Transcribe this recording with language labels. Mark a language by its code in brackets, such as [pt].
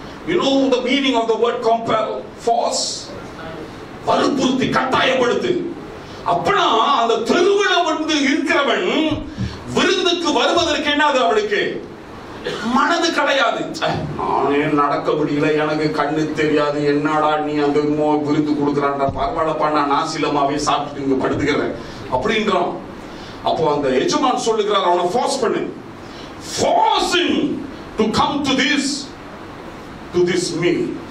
[en] You know the meaning of the word compel? [ta] Force. வற்புறுத்தி, கட்டாயப்படுத்து. அப்பனா அந்த தெருவுல வந்து இருக்கிறவன் விருந்துக்கு வருவதற்கு என்னது அவனுக்கு மனது கிடையாது. நானே நடக்க முடியல, எனக்கு கண்ணு தெரியாது, என்னடா நீ அந்த விருந்து கொடுக்குறான், பரவாயில்லப்பா நான் நாசிலமாவே சாப்பிட்டு இங்க படுத்துக்கிறேன் அப்படின்றான். அப்போ அந்த எஜமான் சொல்லுகிறார், அவனை ஃபோர்ஸ் பண்ணு. [en] Force him to come to this meal.